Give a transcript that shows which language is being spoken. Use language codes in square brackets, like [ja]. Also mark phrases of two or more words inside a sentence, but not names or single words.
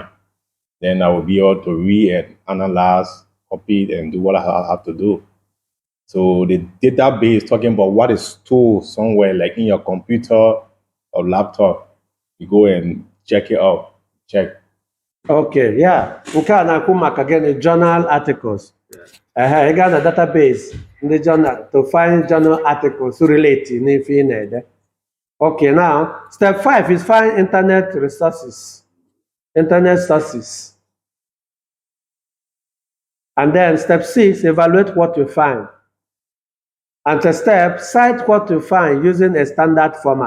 [en] Then I will be able to read and analyze, copy it, and do what I have to do. So the database talking about what is stored somewhere, like in your computer or laptop. You go and check it out. Check. Okay, yeah. [ig] Nke a na-akwu maka gịnị, [en] journal articles. [ig] Ị gaa na database ndị journal [en] to find journal articles relate [ig] n'ife ị na-ede. [en] Okay, now step 5 is find internet resources, internet sources. And then step 6, evaluate what you find. And step, cite what you find using a standard format.